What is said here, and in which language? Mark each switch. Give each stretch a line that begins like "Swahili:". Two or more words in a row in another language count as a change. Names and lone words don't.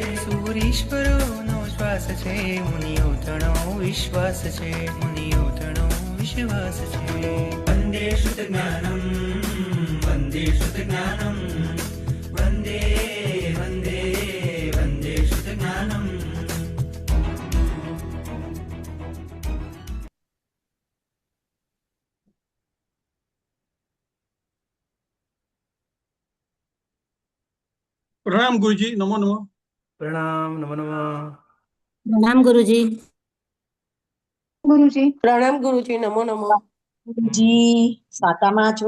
Gujarati: સૂરીશ્વરોનો શ્વાસ છે, મુનિઓ તણો વિશ્વાસ છે, મુનિઓ તણો વિશ્વાસ છે. વંદે શુદ્ધજ્ઞાનમ, વંદે શુદ્ધજ્ઞાનમ, વંદે વંદે વંદે શુદ્ધજ્ઞાનમ.
Hindi: प्रणाम गुरुजी, नमो नमः। प्रणाम, नमो नमः। प्रणाम गुरुजी।
Gujarati: પ્રણામ ગુરુજી, નમો નમો. ગુરુજી સાતામાં છો?